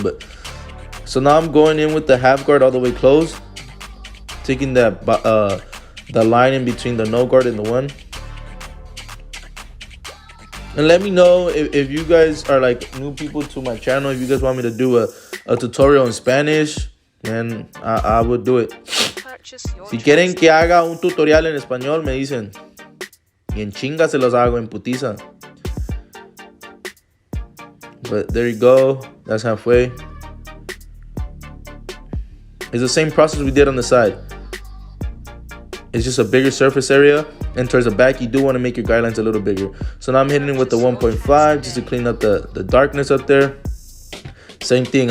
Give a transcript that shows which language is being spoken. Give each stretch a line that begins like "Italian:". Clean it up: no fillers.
English: But so now I'm going in with the half guard all the way closed, taking that the line in between the no guard and the 1. And let me know if you guys are like new people to my channel, if you guys want me to do a tutorial in Spanish, man, I would do it.
Spanish: Si quieren que haga un tutorial en español, me dicen. Y en chinga se los hago, en putiza.
English: But there you go. That's halfway. It's the same process we did on the side. It's just a bigger surface area. And towards the back, you do want to make your guidelines a little bigger. So now I'm hitting it with the 1.5 just to clean up the darkness up there. Same thing.